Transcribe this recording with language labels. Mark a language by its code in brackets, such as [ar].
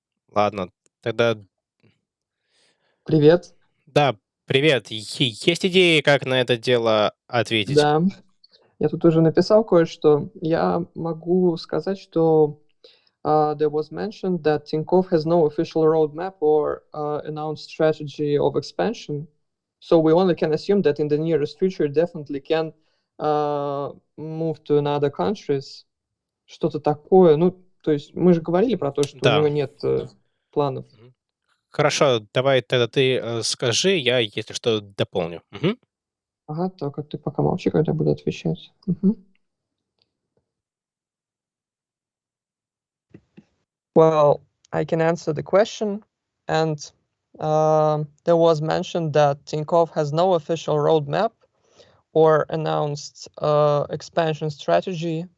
[ru] Ладно, тогда Привет. да, привет. Есть идеи, как на это дело ответить? Да, я тут уже написал кое-что. Я могу сказать, что [en] there was mentioned that Tinkoff has no official roadmap or announced strategy of expansion. So we only can assume that in the nearest future definitely can move to another countries. [ru] Что-то такое. Ну, то есть мы же говорили про то, что у Да. него нет планов. Мгм. Хорошо, давай тогда ты скажи, я, если что, дополню. Мгм. Ага, только ты пока молчи, когда я буду отвечать. Мгм. [en] Well, I can answer the question. And there was mentioned that Tinkoff has no official roadmap or announced expansion strategy.